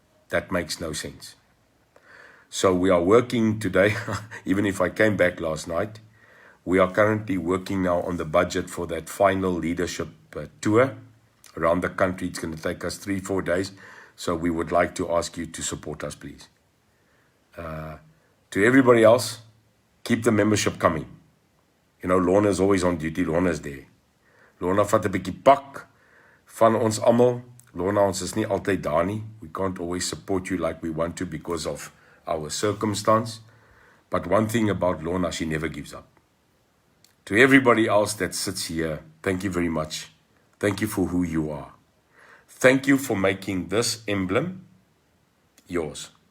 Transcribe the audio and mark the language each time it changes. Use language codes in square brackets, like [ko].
[en] That makes no sense. So we are working today, even if I came back last night, we are currently working now on the budget for that final leadership tour around the country. It's going to take us 3-4 days. So we would like to ask you to support us, please. To everybody else, keep the membership coming. You know, Lorna is always on duty. Lorna is there. [af] Lorna vat 'n bietjie pak van ons almal. Lorna, ons is nie altyd daar nie. [en] We can't always support you like we want to because of our circumstance. But one thing about Lorna, she never gives up. To everybody else that sits here, thank you very much. Thank you for who you are. Thank you for making this emblem yours.